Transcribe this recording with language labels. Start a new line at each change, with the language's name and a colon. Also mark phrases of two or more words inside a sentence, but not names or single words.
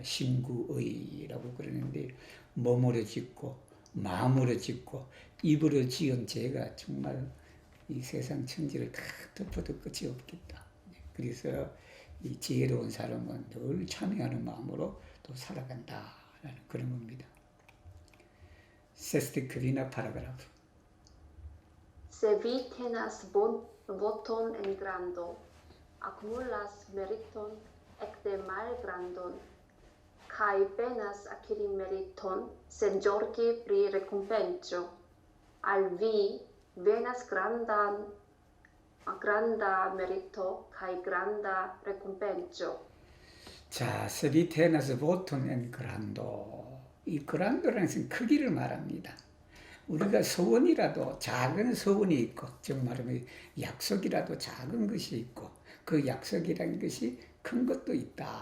Korean: 심구의라고 그러는데 몸으로 짓고 마음으로 짓고 입으로 지은 죄가 정말 이 세상 천지를 다 덮어도 끝이 없겠다. 그래서 이 지혜로운 사람은 늘 참여하는 마음으로 또 살아간다라는 그런 겁니다.
Esperanto: Sesti kvina paragraf. Se vi tenas voton en grando, accumulas meriton ecde malgrandon, kai penas acquiri meriton sen jorgi pri recompenso. Al vi venas granda merito kai granda recompenso. 자, se vi tenas voton en grando.
Korean: 이 그란도라는 것은 크기를 말합니다. 우리가 소원이라도 작은 소원이 있고, 즉 말하면 약속이라도 작은 것이 있고, 그 약속이라는 것이 큰 것도 있다.